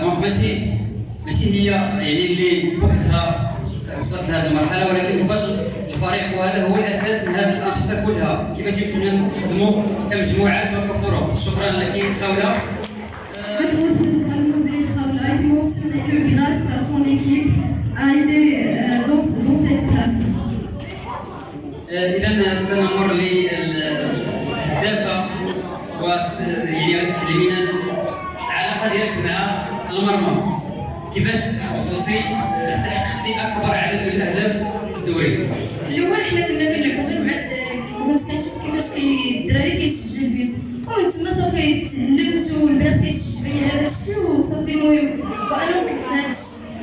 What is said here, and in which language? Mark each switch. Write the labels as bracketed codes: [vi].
[ar] دونك ماشي هي يعني اللي بوحدها وصلت لهذه المرحله، ولكن بفضل الفريق، وهذا هو الاساس من هذه الانشطه كلها، كيفاش يمكننا نخدموا كمجموعات وكفرق. شكرا لك خوله. [fr] Mademoiselle Khawla a été mentionné que grâce à son équipe a été dans cette place. [ar] اذا سنمر للهدافه يعني تكلمينا العلاقه ديالك مع المرمى، كيفاش وصلتي حتى حققتي اكبر عدد من الاهداف في الدوري؟ الاول حنا كنا كنلعبوا غير مع الدراري، وكنت كنشوف كيفاش الدراري كيشجعوا البيوت، ومن تما صافي تعلمت والبنات كيشجعوني على هذاك الشيء، وصافي المهم وانا وصلت لهذا الشيء.